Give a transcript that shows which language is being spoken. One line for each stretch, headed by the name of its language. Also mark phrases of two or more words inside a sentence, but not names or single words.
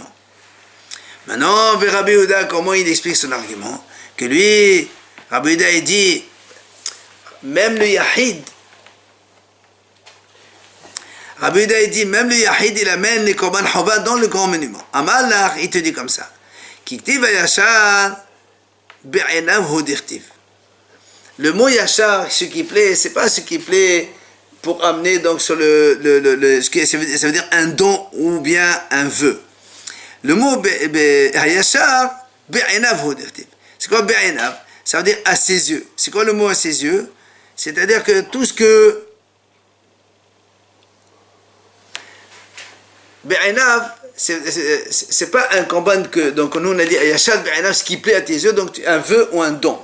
French: Maintenant, vers Rabbi Yehuda, comment il explique son argument? Que lui, Rabbi Yehuda, il dit, même le Yahid, Rabbi Yehuda, il dit, même le Yahid, il amène les
Hebrew: קרבן חובה
French: dans le grand monument. Amalach, il te dit comme ça.
Hebrew: כי כתיב ישר בעיניו הוא דכתיב.
French: Le mot yachar, ce qui plaît, c'est pas ce qui plaît pour amener donc sur ça veut dire un don ou bien un vœu. Le mot
Hebrew: הישר, בעיניו הוא דכתיב.
French: C'est quoi be'enav? Ça veut dire à ses yeux. C'est quoi le mot à ses yeux? C'est-à-dire que tout ce que be'enav, c'est pas un korban que, donc nous on a dit
Hebrew: הישר בעיניו,
French: ce qui plaît à tes yeux, donc un vœu ou un don.